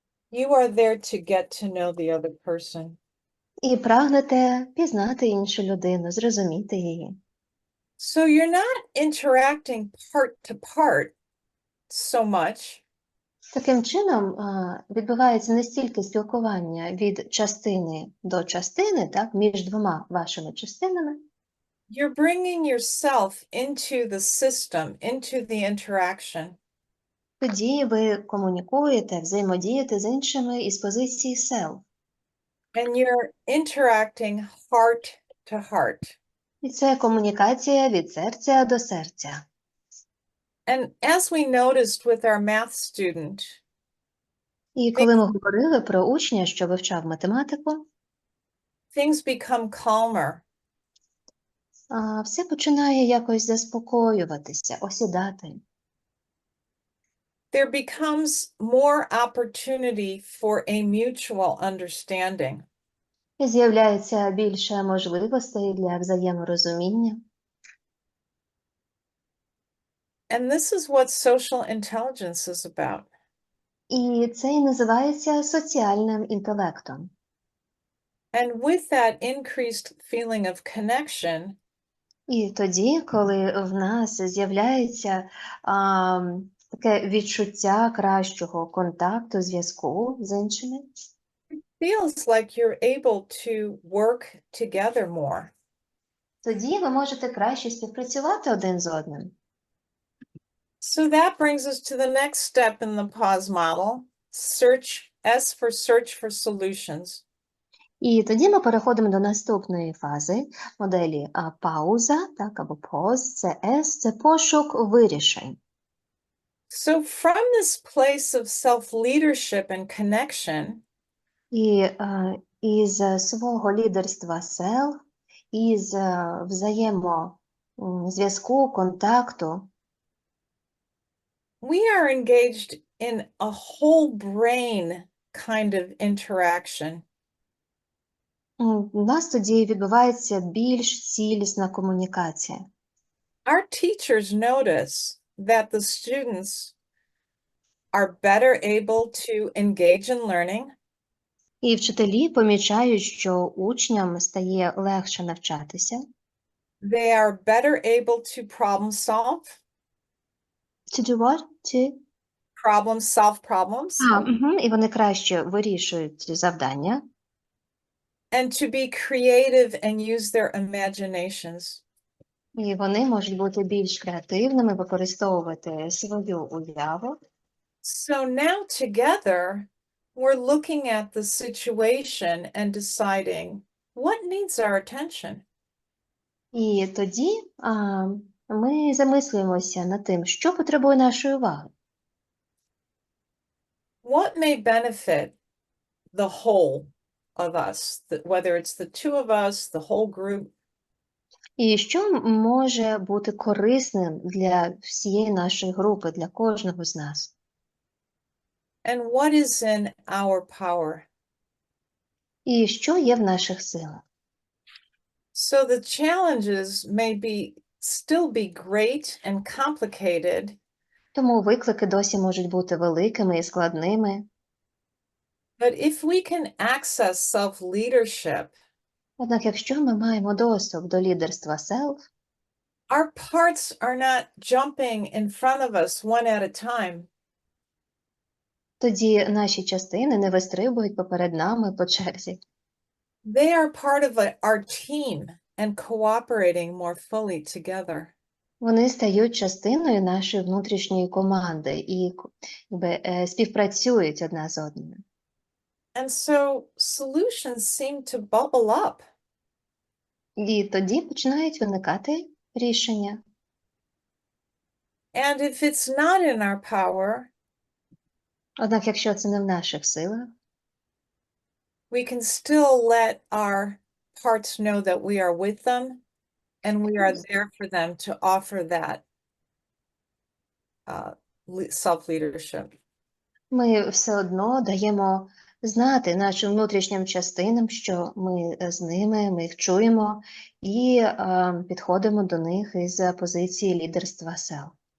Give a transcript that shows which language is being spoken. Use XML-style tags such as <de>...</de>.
<en>You are there to get to know the other person.</en> <uk>І прагнете пізнати іншу людину, зрозуміти її.</uk> <en>So you're not interacting part to part so much.</en> <uk>Таким чином, відбувається не стільки спілкування від частини до частини, так, між двома вашими частинами.</uk> <en>You're bringing yourself into the system, into the interaction.</en> <uk>Тоді ви комунікуєте, взаємодієте з іншими із позиції self.</uk> <en>And you're interacting heart to heart.</en> <uk>І це комунікація від серця до серця.</uk> <en>And as we noticed with our math student,</en> <uk>І коли ми говорили про учня, що вивчав математику,</uk> <en>things become calmer.</en> <uk>все починає якось заспокоюватися, осідати.</uk> <en>There becomes more opportunity for a mutual understanding.</en> <uk>І з'являється більше можливостей для взаєморозуміння.</uk> <en>And this is what social intelligence is about.</en> <uk>І це і називається соціальним інтелектом.</uk> <en>And with that increased feeling of connection,</en> <uk>І тоді, коли в нас з'являється таке відчуття кращого контакту, зв'язку з іншими,</uk> <en>it feels like you're able to work together more.</en> <uk>тоді ви можете краще співпрацювати один з одним.</uk> <en>So that brings us to the next step in the P.A.U.S.E model, S for search for solutions.</en> <uk>І тоді ми переходимо до наступної фази моделі пауза, так, або pause, це S, це пошук вирішень.</uk> <en>So from this place of self-leadership and connection,</en> <uk>І із свого лідерства self, із взаємозв'язку, контакту,</uk> <en>we are engaged in a whole brain kind of interaction.</en> <uk>у нас тоді відбувається більш цілісна комунікація.</uk> <en>Our teachers notice that the students are better able to engage in learning.</en> <uk>І вчителі помічають, що учням стає легше навчатися.</uk> <en>They are better able to problem solve. To do what? To... Solve problems.</en> <uk>І вони краще вирішують завдання.</uk> <en>And to be creative and use their imaginations.</en> <uk>І вони можуть бути більш креативними, використовувати свою уяву.</uk> <en>So now together, we're looking at the situation and deciding what needs our attention.</en> <uk>І тоді ми замислюємося над тим, що потребує нашої уваги.</uk> <en>What may benefit the whole of us, whether it's the two of us, the whole group.</en> <uk>І що може бути корисним для всієї нашої групи, для кожного з нас.</uk> <en>And what is in our power.</en> <uk>І що є в наших силах.</uk> <en>So the challenges may still be great and complicated.</en> <uk>Тому виклики досі можуть бути великими і складними.</uk> <en>But if we can access self-leadership,</en> <uk>Однак, якщо ми маємо доступ до лідерства self,</uk> <en>our parts are not jumping in front of us one at a time.</en> <uk>тоді наші частини не вистрибують поперед нами по черзі.</uk> <en>They are part of our team and cooperating more fully together.</en> <uk>Вони стають частиною нашої внутрішньої команди і співпрацюють одна з одною.</uk> <en>And so solutions seem to bubble up.</en> <uk>І тоді починають виникати рішення.</uk> <en>And if it's not in our power,</en> <uk>Однак, якщо це не в наших силах,</uk> <en>we can still let our parts know that we are with them and we are there for them to offer that self-leadership.</en> <uk>ми все одно даємо знати нашим внутрішнім частинам, що ми з ними, ми їх чуємо і підходимо до них із позиції лідерства self.</uk>